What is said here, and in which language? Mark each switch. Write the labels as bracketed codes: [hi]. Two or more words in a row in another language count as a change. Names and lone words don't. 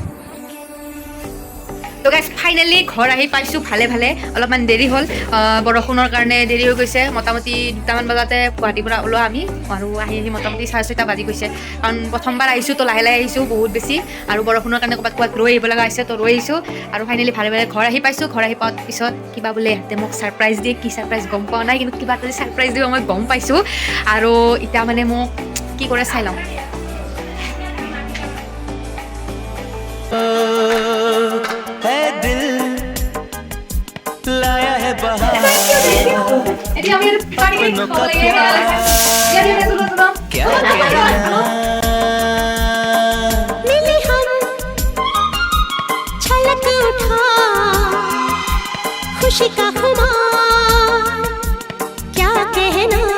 [as] তো [en] guys finally [as] ঘৰ আহি পাইছোঁ ভালে অলপমান দেৰি হ'ল বৰষুণৰ কাৰণে দেৰি হৈ গৈছে মোটামুটি 2টামান বজাতে গুৱাহাটীৰ পৰা ওলোৱা আমি আৰু আহি মোটামুটি 6:30 বাজি গৈছে কাৰণ প্ৰথমবাৰ আহিছোঁ তো লাহে আহিছোঁ বহুত বেছি আৰু বৰষুণৰ কাৰণে ক'ৰবাত ৰৈ আহিব লগা হৈছে তো ৰৈ আহিছোঁ আৰু ফাইনেলি ভালে ঘৰ আহি পাইছোঁ ঘৰ আহি পোৱাৰ পিছত কিবা বোলে ইহঁতে মোক ছাৰপ্ৰাইজ দিয়ে কি ছাৰপ্ৰাইজ গম পোৱা নাই কিন্তু কিবা এটা ছাৰপ্ৰাইজ দিব মই গম পাইছোঁ আৰু এতিয়া মানে মোক কি কৰে চাই লওঁ [hi] है दिल लाया है बहार क्या मिले हम छलक उठा खुशी का खुमार क्या कहना